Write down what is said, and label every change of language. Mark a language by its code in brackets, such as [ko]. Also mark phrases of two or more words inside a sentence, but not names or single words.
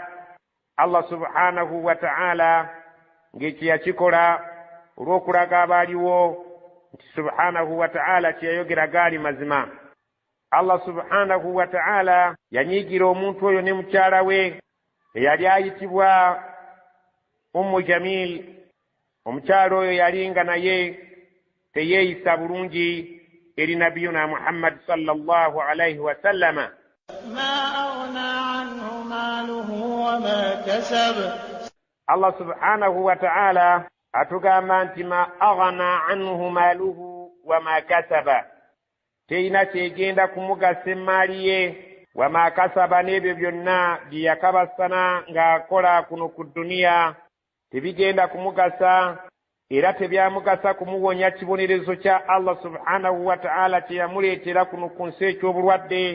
[lg] Allah [ar] سبحانه وتعالى [lg] ng'ekyo yakikola olw'okulaga abaaliwo nti [ar] سبحانه وتعالى [lg] kyeyayogera gaali mazima. Allah [ar] سبحانه وتعالى [lg] yanyiigira omuntu oyo ne mukyala we eyali ayitibwa Ummu Jamil. Omukyala oyo yali nga naye teyeeyisa bulungi eri nabiyuna Muhammad [ar] صلى الله عليه وسلم. ما أغنى عنه ماله وما كسب. [lg] Allah [ar] سبحانه وتعالى [lg] atugamba nti [ar] ما أغنى عنه ماله وما كسب, [lg] teina kyegenda kumugasa emaali ye, [ar] وما كسب [lg] n'ebyo byonna bye yakabasana ng'akola kuno ku duniya tebigenda kumugasa, era tebyamugasa kumuwonya kibonerezo kya Allah [ar] سبحانه وتعالى [lg] kye yamuleetera kuno ku nsi eky'obulwadde.